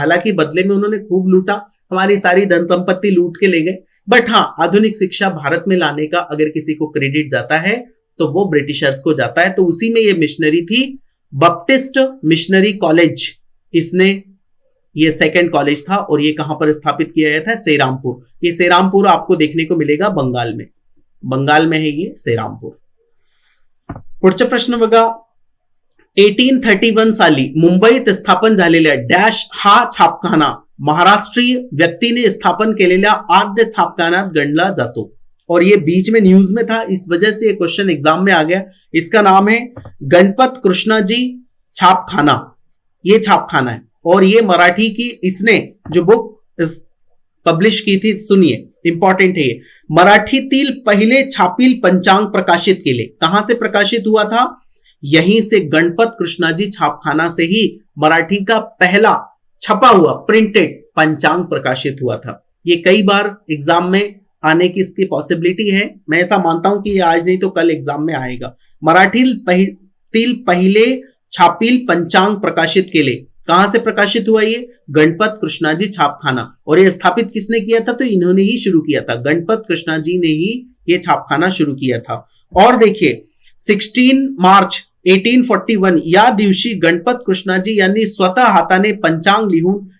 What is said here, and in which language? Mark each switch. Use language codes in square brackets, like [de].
[hi] हालांकि बदले में उन्होंने खूब लूटा, हमारी सारी धन संपत्ति लूट के ले गए, बट हाँ आधुनिक शिक्षा भारत में लाने का अगर किसी को क्रेडिट जाता है तो वो ब्रिटिशर्स को जाता है। तो उसी में ये मिशनरी थी, बपटिस्ट मिशनरी कॉलेज। इसने ये सेकंड कॉलेज था और ये कहां पर स्थापित किया गया था? सेरामपुर। ये सेरामपुर आपको देखने को मिलेगा बंगाल में, बंगाल में है ये सेरामपुर। [mr] पुढचा प्रश्न बघा, 1831 साली मुंबईत स्थापन झालेल्या डॅश हा छापखाना महाराष्ट्रीय व्यक्तीने स्थापन केलेल्या आद्य छापखान्यात गणला जातो। [hi] और ये बीच में न्यूज में था, इस वजह से ये क्वेश्चन एग्जाम में आ गया। इसका नाम है गणपत कृष्णाजी छापखाना। ये छापखाना है और ये मराठी की, इसने जो बुक पब्लिश की थी, सुनिए इंपॉर्टेंट है ये, [mr] मराठीतील पहिले छापील पंचांग प्रकाशित केले। [hi] कहां से प्रकाशित हुआ था? यहीं से गणपत कृष्णाजी छापखाना से ही मराठी का पहला छपा हुआ प्रिंटेड पंचांग प्रकाशित हुआ था। ये कई बार एग्जाम में आने की इसकी पॉसिबिलिटी है। मैं ऐसा मानता हूं कि ये आज नहीं तो कल एग्जाम में आएगा। [mr] मराठीतील पहिले छापील पंचांग प्रकाशित केले। [hi] कहां से प्रकाशित हुआ ये? गणपत कृष्णाजी छापखाना। और ये स्थापित किसने किया था? तो इन्होंने ही शुरू किया था, गणपत कृष्णाजी ने ही ये छापखाना शुरू किया था। [mr] और देखिए 16 मार्च 1841 या दिवशी गणपत कृष्णाजी यांनी स्वतः हाताने पंचांग लिहून